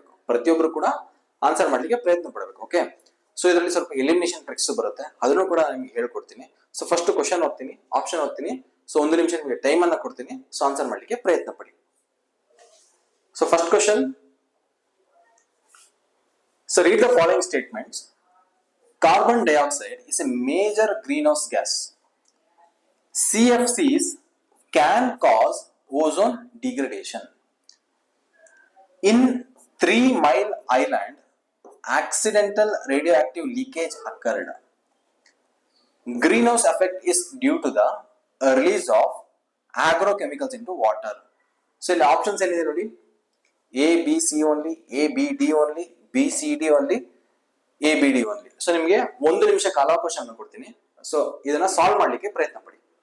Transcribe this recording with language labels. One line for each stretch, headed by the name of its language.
Kannada: ಪ್ರತಿಯೊಬ್ರು ಕೂಡ ಆನ್ಸರ್ ಮಾಡ್ಲಿಕ್ಕೆ ಪ್ರಯತ್ನ ಪಡಬೇಕು. ಓಕೆ, ಸೊ ಇದರಲ್ಲಿ ಸ್ವಲ್ಪ ಎಲಿಮಿನೇಷನ್ ಟ್ರಿಕ್ಸ್ ಬರುತ್ತೆ, ಅದನ್ನು ಕೂಡ ನಿಮ್ಗೆ ಹೇಳ್ಕೊಡ್ತೀನಿ. ಸೊ ಫಸ್ಟ್ ಕ್ವಶನ್ ಓದ್ತೀನಿ, ಆಪ್ಷನ್ ಓದ್ತೀನಿ, ಸೊ 1 ನಿಮಿಷ ನಿಮಗೆ ಟೈಮ್ ಅನ್ನ ಕೊಡ್ತೀನಿ. ಸೊ ಆನ್ಸರ್ ಮಾಡ್ಲಿಕ್ಕೆ ಪ್ರಯತ್ನ ಪಡಿ.
English: So first question, so read the following statements. Carbon dioxide is a major greenhouse gas. CFCs can cause ozone degradation. In 3 Mile Island, accidental radioactive leakage occurred. Greenhouse effect is due to the release of agrochemicals into water.
Kannada: So ಇಲ್ಲಿ options ಏನಿದೆ ನೋಡಿ, ABC only, ABD only, BCD only, ABD only. So ನಿಮಗೆ 1 ನಿಮಿಷ ಕಾಲಾವಕಾಶವನ್ನು ಕೊಡ್ತೀನಿ. So ಇದನ್ನ solve ಮಾಡ್ಲಿಕ್ಕೆ ಪ್ರಯತ್ನ ಪಡಿ.